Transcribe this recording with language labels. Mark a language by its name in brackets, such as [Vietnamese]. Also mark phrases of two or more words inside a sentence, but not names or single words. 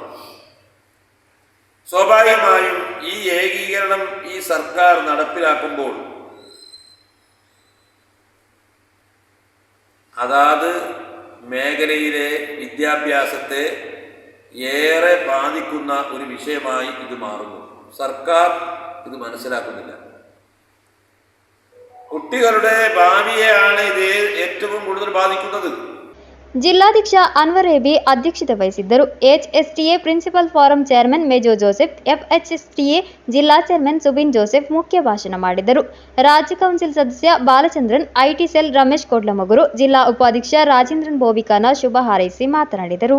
[Malayalam] സ്വാഭാവികമായും ഈ ഏകീകരണം ഈ സർക്കാർ നടപ്പിലാക്കുമ്പോൾ അതാത് മേഖലയിലെ വിദ്യാഭ്യാസത്തെ ഏറെ ബാധിക്കുന്ന ഒരു വിഷയമായി ഇത് മാറുന്നു. സർക്കാർ ഇത് മനസ്സിലാക്കുന്നില്ല. കുട്ടികളുടെ ഭാവിയെയാണ് ഇത് ഏറ്റവും കൂടുതൽ ബാധിക്കുന്നത്. [Kannada] ಜಿಲ್ಲಾಧ್ಯಕ್ಷ ಅನ್ವರ್ ಎಬಿ ಅಧ್ಯಕ್ಷತೆ ವಹಿಸಿದ್ದರು. HSTA [English] principal forum chairman [Kannada] ಮೇಜೋ ಜೋಸೆಫ್, FHSTA ಜಿಲ್ಲಾ ಚೇರ್ಮನ್ ಸುಬಿನ್ ಜೋಸೆಫ್ ಮುಖ್ಯ ಭಾಷಣ ಮಾಡಿದರು. ರಾಜ್ಯ ಕೌನ್ಸಿಲ್ ಸದಸ್ಯ ಬಾಲಚಂದ್ರನ್, [English] IT cell [Kannada] ರಮೇಶ್ ಕೋಡ್ಲಮಗುರು, ಜಿಲ್ಲಾ ಉಪಾಧ್ಯಕ್ಷ ರಾಜೇಂದ್ರನ್ ಬೋವಿಕಾನ ಶುಭ ಹಾರೈಸಿ ಮಾತನಾಡಿದರು.